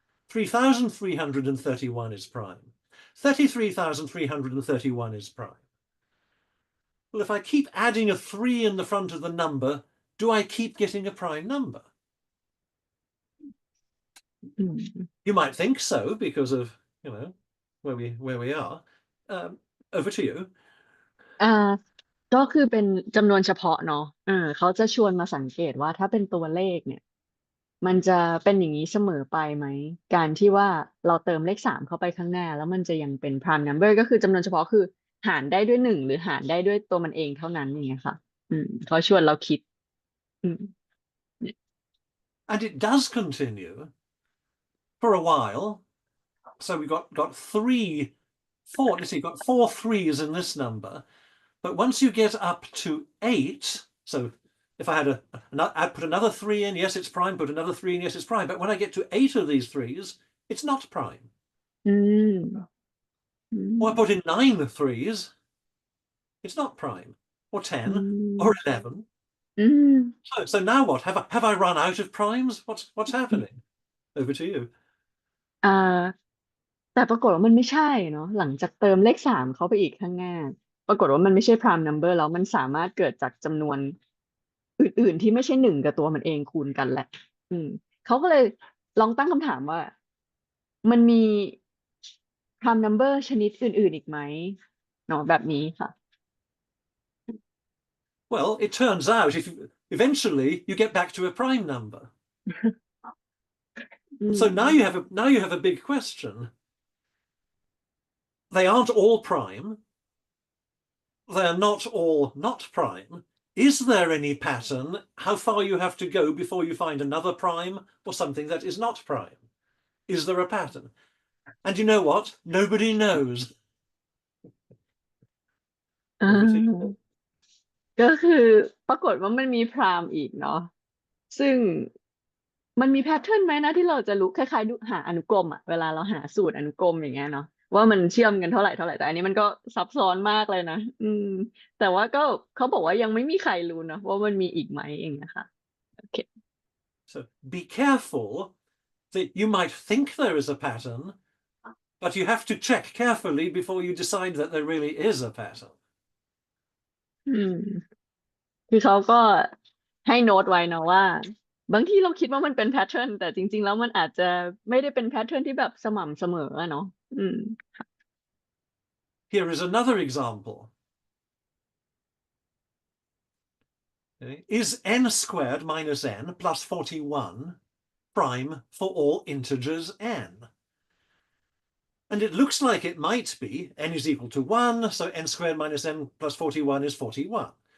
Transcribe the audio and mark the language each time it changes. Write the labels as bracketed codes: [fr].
[en] 3,331 is prime. 33,331 is prime. Well, if I keep adding a 3 in the front of the number, do I keep getting a prime number? อืม You might think so because of, where we are. Over to you. [th] อ่าก็คือเป็นจำนวนเฉพาะเนาะเขาจะชวนมาสังเกตว่าถ้าเป็นตัวเลขเนี่ยมันจะเป็นอย่างนี้เสมอไปไหมการที่ว่าเราเติมเลขสามเข้าไปข้างหน้าแล้วมันจะยังเป็น prime number ก็คือจำนวนเฉพาะคือหารได้ด้วยหนึ่งหรือหารได้ด้วยตัวมันเองเท่านั้นอย่างเงี้ยค่ะเขาชวนเราคิดอืม [en] And it does continue for a while. So we got three, four. Let's see, you've got four threes in this number. But once you get up to 8, so if I had I'd put another 3 in, yes, it's prime, put another 3 in, yes, it's prime. But when I get to 8 of these 3s, it's not prime. อืมอืม Or I put in 9 threes, it's not prime. Or อื 10, ม or 11. อืม So now what? Have I run out of primes? What's happening? Over to you. [th] อ่า แต่ปรากฏว่ามันไม่ใช่เนาะหลังจากเติมเลขสามเข้าไปอีกข้างหน้าปรากฏว่ามันไม่ใช่ prime number แล้วมันสามารถเกิดจากจำนวนอื่นๆที่ไม่ใช่หนึ่งกับตัวมันเองคูณกันแหละอืมเขาก็เลยลองตั้งคำถามว่ามันมี prime number ชนิดอื่นๆอีกไหมเนาะแบบนี้ค่ะ [en] Well, it turns out if eventually you get back to a prime number. อืม So now you have a big question. They aren't all prime. They're not all not prime. Is there any pattern how far you have to go before you find another prime or something that is not prime? Is there a pattern? And you know what? Nobody knows. อ่ Over to you. [th] า ก็คือปรากฏว่ามันมีพราหมณ์อีกเนาะซึ่งมันมีแพทเทิร์นไหมนะที่เราจะรู้คล้ายๆดูหาอนุกรมอะเวลาเราหาสูตรอนุกรมอย่างเงี้ยเนาะว่ามันเชื่อมกันเท่าไหร่เท่าไหร่แต่อันนี้มันก็ซับซ้อนมากเลยนะแต่ว่าก็เขาบอกว่ายังไม่มีใครรู้นะว่ามันมีอีกไหมเองนะคะโอเค [en] So be careful that you might think there is a pattern, but you have to check carefully before you decide that there really is a pattern. [th] อืมคือเขาก็ให้โน้ตไว้นะว่าบางทีเราคิดว่ามันเป็นแพทเทิร์นแต่จริงๆแล้วมันอาจจะไม่ได้เป็นแพทเทิร์นที่แบบสม่ำเสมออะเนาะอืม [en] Here is another example. Okay. Is n squared minus n plus 41 prime for all integers n? And it looks like it might be. N is equal to 1, so n squared minus n plus 41 is 41.